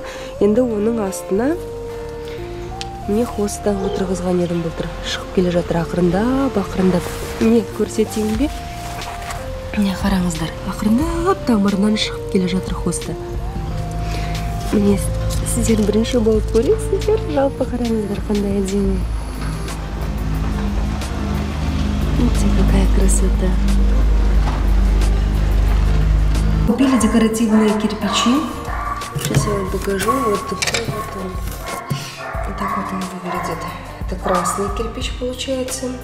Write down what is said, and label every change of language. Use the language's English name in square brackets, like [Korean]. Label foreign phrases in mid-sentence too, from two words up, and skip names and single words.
[Kazakh] Енді оның астына міне хоста отырғызған едім былтыр. Шығып келе жатыр ақырындап. Міне көрсетейін бе? Міне қараңыздар, ақырындап тамырынан шығып келе жатыр хоста. Міне сіздер бірінші болып көресіздер, жалпы қараңыздар қандай әдемі. [Russian] Видите, какая красота. Купили декоративные кирпичи. Сейчас я вам покажу. Вот такой вот он. Вот так вот он выглядит. Это красный кирпич получается.